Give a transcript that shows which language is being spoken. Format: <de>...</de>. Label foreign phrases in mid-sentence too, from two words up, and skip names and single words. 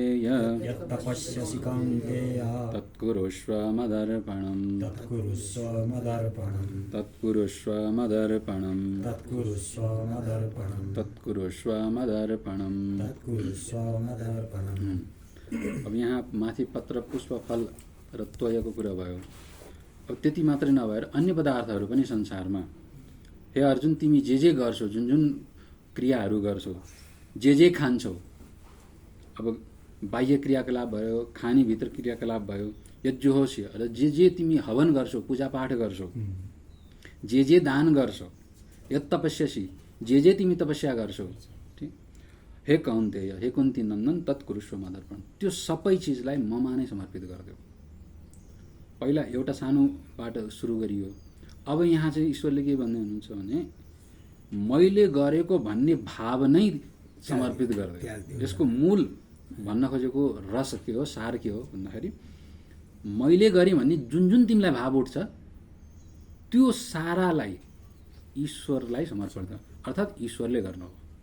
<sa>यत्तपस्यसि कौन्तेय तत्कुरुष्व मदर्पणम् तत्कुरुष्व मदर्पणम् तत्कुरुष्व मदर्पणम् तत्कुरुष्व मदर्पणम् तत्कुरुष्व मदर्पणम् तत्कुरुष्व मदर्पणम्।</sa> <ne>अब यहाँ माथि पत्र पुष्प फल र त्वयको कुरा भयो। अब त्यति मात्रै नभएर अन्य पदार्थहरू पनि संसारमा, हे अर्जुन तिमी जे गर्छौ, जुन जुन क्रियाहरू गर्छौ, जे खान्छौ, अब बाह्य क्रियाकलाप भयो, खानीभित्र क्रियाकलाप भयो, यज्जुहोषि र जे तिमी हवन गर्छौ, पूजापाठ गर्छौ, जे दान गर्छौ,</ne> <sa>यत् तपस्यसि</sa> <ne>जे तिमी तपस्या गर्छौ, ठिक,</ne> <sa>हे कौन्तेय हे कुन्ती नन्दन तत्कुरुष्व मदर्पण,</sa> <ne>त्यो सबै चिजलाई ममा नै समर्पित गरिदेऊ। पहिला एउटा सानोबाट सुरु गरियो। अब यहाँ चाहिँ ईश्वरले के भन्दै हुनुहुन्छ भने मैले गरेको भन्ने भाव नै समर्पित गरिदेऊ। यसको मूल भन्न खोजेको रस के हो, सार के हो भन्दाखेरि मैले गरेँ भन्ने जुन जुन तिमीलाई भाव उठ्छ त्यो सारालाई ईश्वरलाई समर्पण गर, अर्थात् ईश्वरले गर्नु हो।</ne>